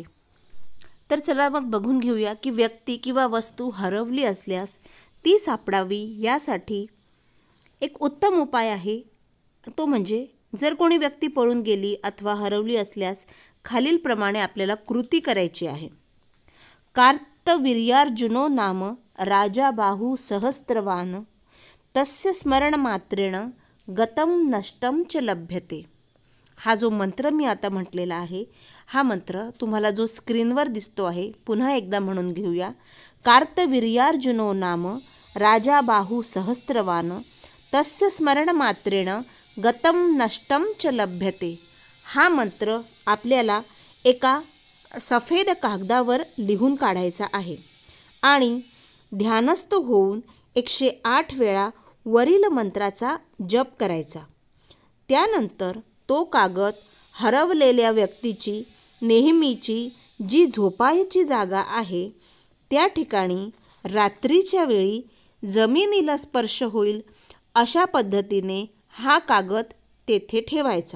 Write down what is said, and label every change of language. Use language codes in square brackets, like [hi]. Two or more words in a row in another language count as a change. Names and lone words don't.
[mr] तर चला मग बघून घेऊया की व्यक्ती किंवा वस्तू हरवली असल्यास ती सापडावी यासाठी एक उत्तम उपाय आहे. तो म्हणजे जर कोणी व्यक्ती पळून गेली अथवा हरवली असल्यास खालीलप्रमाणे आपल्याला कृती करायची आहे. [sa] कार्तवीर्यार्जुनो नाम राजा बाहू सहस्त्रवान तस्य स्मरणमात्रेण गतम नष्टम च लभ्यते. [mr] हा जो मंत्र मी आता म्हटलेला आहे, हा मंत्र तुम्हाला जो स्क्रीनवर दिसतो आहे पुन्हा एकदा म्हणून घेऊया. [sa] कार्तवीर्यार्जुनो नाम राजा बाहू सहस्त्रवान तस्य स्मरणमात्रेण गतम नष्टम च लभ्यते. [mr] हा मंत्र आपल्याला एका सफेद कागदावर लिहून काढायचा आहे आणि ध्यानस्थ होऊन 108 वेळा वरील मंत्राचा जप करायचा. त्यानंतर तो कागद हरवलेल्या व्यक्तीची नेहमीची जी झोपायची जागा आहे त्या ठिकाणी रात्रीच्या वेळी जमिनीला स्पर्श होईल अशा पद्धतीने हा कागद तेथे ठेवायचा.